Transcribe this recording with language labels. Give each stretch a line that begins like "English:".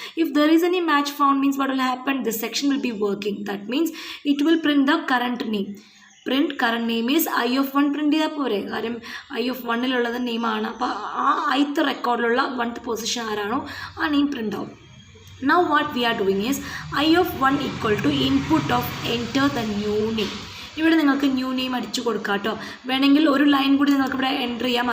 English: If there is any match found means what will happen, this section will be working. That means it will print the current name. Current name is I of 1
Malayalam: print ചെയ്താൽ പോരെ, കാര്യം I of 1 നെയിമാണ്. അപ്പോൾ ആ ith റെക്കോർഡിലുള്ള 1th position ആരാണോ ആ name print ആവും.
English: Now what we are doing is I of 1 equal to input of enter the new name.
Malayalam: ഇവിടെ നിങ്ങൾക്ക് ന്യൂ നെയിം അടിച്ചു കൊടുക്കാം കേട്ടോ. വേണമെങ്കിൽ ഒരു ലൈൻ കൂടി നിങ്ങൾക്ക് ഇവിടെ എൻ്റർ ചെയ്യാം.